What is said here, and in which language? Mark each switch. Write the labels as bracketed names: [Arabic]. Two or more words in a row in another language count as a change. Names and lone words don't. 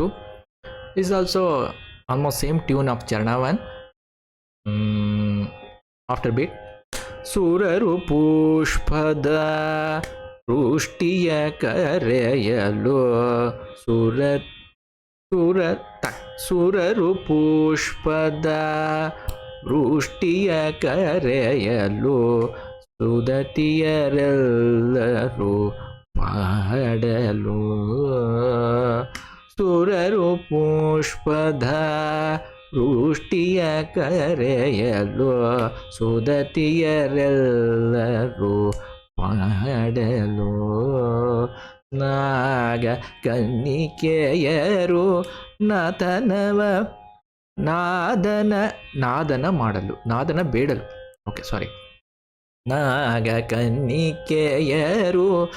[English] This is also almost same tune of Charana 1. After beat. [Kannada] ಸುರರು ಪುಷ್ಪದ ವೃಷ್ಟಿಯ ಕರೆಯಲೋ ಸುರರು ಪುಷ್ಪದ ವೃಷ್ಟಿಯ ಕರೆಯಲೋ ಸುದತಿಯರೆಲ್ಲರೂ ಪಾಡಲು ಸುರರು ಪುಷ್ಪಧ ವೃಷ್ಟಿಯ ಕರೆಯಲು ಸುದತಿಯರೆಲ್ಲರೂ ಪಾಡಲು ನಾಗ ಕನ್ನಿಕೆಯರು ನಾದನ ಮಾಡಲು ನಾದನ ಬೇಡಲು [English] okay sorry [Kannada] ನಾಗ ಕನ್ನಿಕೆಯರು